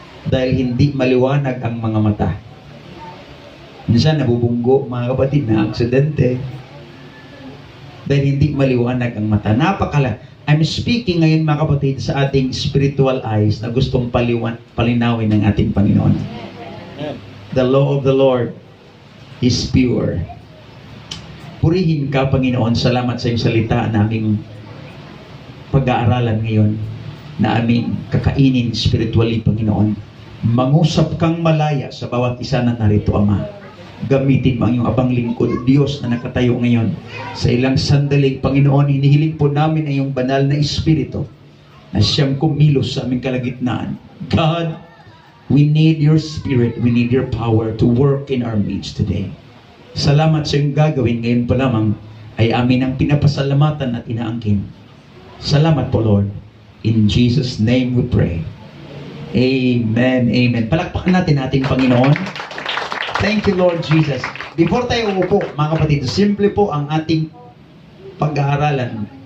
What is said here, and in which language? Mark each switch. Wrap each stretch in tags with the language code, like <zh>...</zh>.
<tl>Dahil hindi maliwanag ang mga mata. Minsan nabubunggo, mga kapatid, na aksidente. Dahil hindi maliwanag ang mata.</tl> <en>I'm speaking</en> <tl>ngayon, mga kapatid, sa ating</tl> <en>spiritual eyes</en> <tl>na gustong palinawin ng ating Panginoon.</tl> <en>The law of the Lord is pure.</en> <tl>Purihin ka, Panginoon. Salamat sa iyong salita na aming pag-aaralan ngayon, na aming kakainin spiritually, Panginoon. Mangusap kang malaya sa bawat isa na narito, Ama. Gamitin mo ang iyong abang lingkod, Diyos, na nakatayo ngayon. Sa ilang sandaling, Panginoon, hinihiling po namin ang iyong banal na Espiritu na siyang kumilos sa aming kalagitnaan.</tl> <en>God, we need your Spirit, we need your power to work in our midst today.</en> <tl>Salamat sa iyong gagawin ngayon pa lamang ay amin ang pinapasalamatan at inaangkin. Salamat po, Lord.</tl> <en>In Jesus' name we pray. Amen. Amen.</en> <tl>Palakpakan natin ating Panginoon.</tl> <en>Thank you, Lord Jesus. Before</en> <tl>tayo umupo, mga kapatid, simple po ang ating pag-aaralan.</tl>